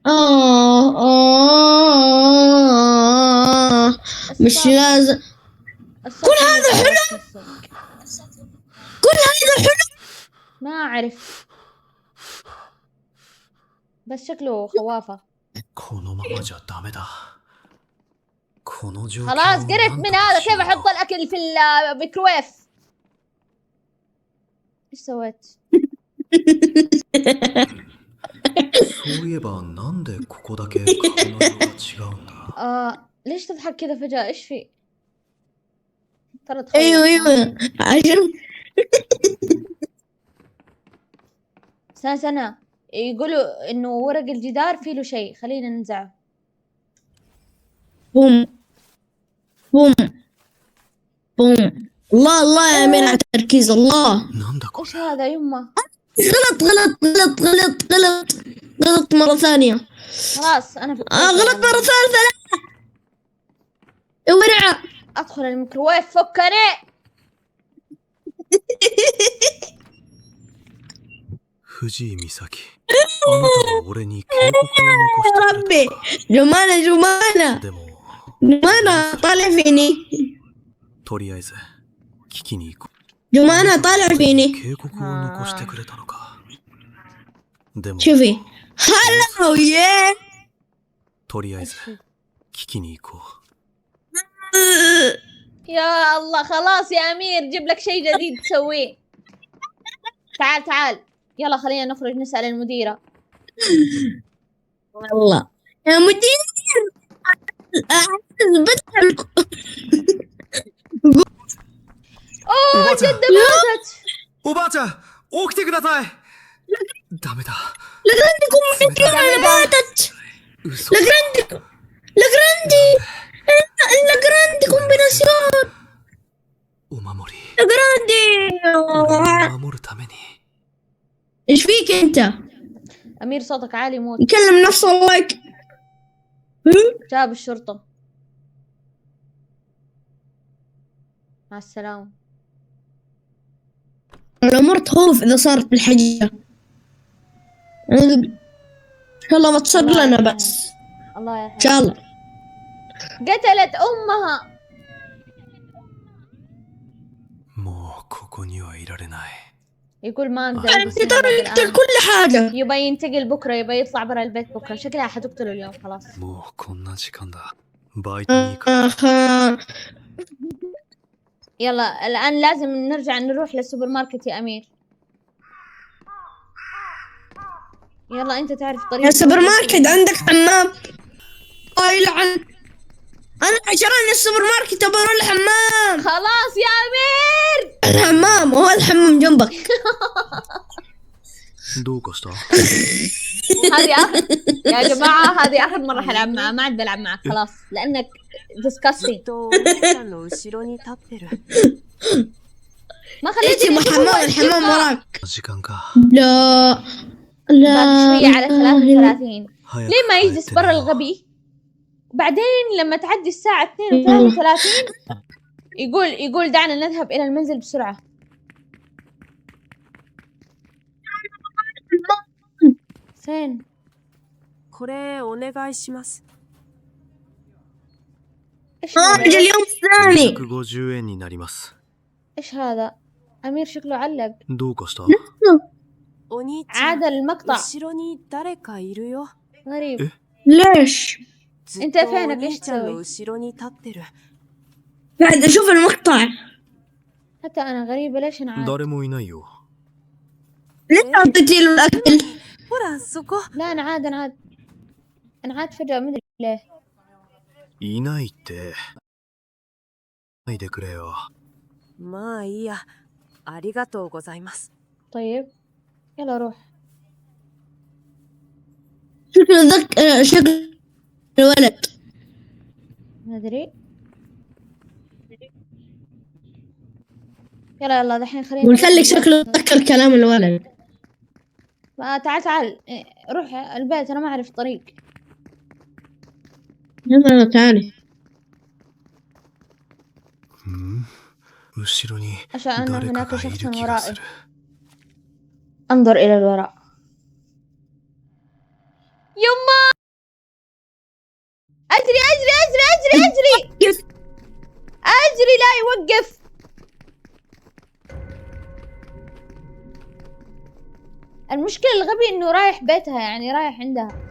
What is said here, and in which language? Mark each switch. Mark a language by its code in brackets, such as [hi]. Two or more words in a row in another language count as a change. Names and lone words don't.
[ar] مش لازم. كل هذا حلم. كل هذا حلم. ما اعرف، بس شكله خوافة. [ja] このままじゃダメだ。この状況を [ar] خلاص قرفت [ja] なん [ar] من [ja] とか [ar] هذا. [ja] し [ar] كيف [ja] よう [ar] احط الاكل في الميكروويف؟ ايش سويت؟ [ja] そういえばなんでここだけ顔の色が違うんだ。 [ar] ليش تضحك كذا فجأة؟ ايش في؟ ترى تخوف. ايوه عشان سنة يقولوا انه ورق الجدار فيه له شيء، خلينا ننزعه. بوم بوم بوم. الله الله يا امير على التركيز. الله. [ja] なんだこ [ar] ايش [ja] れ。 [ar] هذا يمه؟ غلط مرة ثانية. خلاص انا فكرت. غلط مرة ثالثة. لا ورعة. ادخل الميكروويف فكني. [ja] 藤井美咲、あなたは俺に警告を残してくれ [ar] ربي جمانة [ja] た。でも [ar] جمانة طالع فيني. [ja] とりあえず聞きに行こ [ar] جمانة طالع [ja] う。 [ar] فيني. [ja] 警告を残してくれたのか。でも [ar] شوفي هلا وياه. [ja] とりあえず聞きに行こう。 [ar] يا الله خلاص يا امير، جيب لك شيء جديد تسويه. تعال يلا خلينا نخرج نسأل المديرة. والله يا مدير اوه جدة ماتت. [ja] おばあちゃん、起きてください。ダメだ。 [ar] أنا ماتت. [ja] 嘘。 [es] la grande combinación. [ja] お守り。 [es] la grande. [ja] 俺を守るために。 [ar] ايش فيك انت؟ امير صوتك عالي موت. يكلم نفسه الله. جاب الشرطة. مع السلامة. الأمور تخوف إذا صارت بالحقيقة. إن شاء الله ما تصير الله لنا يرحمه. بس. الله إن يرحمه. شاء الله. قتلت امها. [ja] もうここにはいられない。 [ar] يقول ما اقدر. أنت ترى يقتل كل حاجة. يبى ينتقل بكرة، يبى يطلع برا البيت بكرة. شكلها حتقتله اليوم خلاص. [ja] もうこんな時間だ。バイトに行く。 [ar] يلا الآن لازم نرجع نروح للسوبر ماركت يا أمير. يلا أنت تعرف طريق يا سوبر ماركت عندك حمام؟ الله يلعن. أنا عشان السوبر ماركت أبغى أروح الحمام. خلاص يا أمير. الحمام هو الحمام جنبك. [ja] どうかした？ [ar] يا جماعة هذه آخر مرة حلعب معاه، ما عاد بلعب معك خلاص لأنك [ja] ず [en] disgusting. [ja] っとお姉ちゃんの後ろに立ってる。 [ar] ما خليتني إيش حمام الحمام وراك. [ja] 時間か。 [ar] لا بعد لا. شوية على 33. [ja] 早く [ar] ليه ما [ja] 帰って [ar] يجلس برا [ja] ねよ [ar] الغبي؟ بعدين لما تعدي الساعة 32 يقول دعنا نذهب إلى المنزل بسرعة. فين؟ [ja] これお願いします [ar] إيش اجل هذا؟ اليوم الثاني. [ja] 250 円になります。 [ar] إيش هذا؟ أمير شكله علق. [ja] どうかした？お兄ちゃん [ar] عاد المقطع [ja] 後ろに誰かいるよ [ar] غريب. ليش؟ [ja] ずっ [ar] انت [ja] とお [ar] فينك [ja] 兄 [ar] ايش [ja] ちゃんの [ar] تسوي؟ [ja] 後ろに立ってる [ar] قاعد اشوف المقطع. حتى أنا غريبة ليش أنا عاد؟ [ja] 誰もいないよ。 [ar] ليش اعطيتي له الاكل؟ [ja] ほらそこ [ar] لا أنا عاد فجأة مدري ليه. [ja] いないって。ないでくれよ。まあいいやありがとうございます [ar] طيب يلا روح. شكل الولد. ما أدري. يلا دحين خلينا قلت لك شكله اتذكر كلام الولد. تعال إيه، روح البيت أنا ما أعرف الطريق. يلا تعالي. [ja] 後ろに [ar] أشعر أن [ja] 誰か [ar] هناك [ja] がい [ar] شخص [ja] る気がす [ar] ورائي. [ja] る。 [ar] انظر إلى الوراء. يما أجري لا يوقف. المشكلة الغبي إنه رايح بيتها يعني رايح عندها.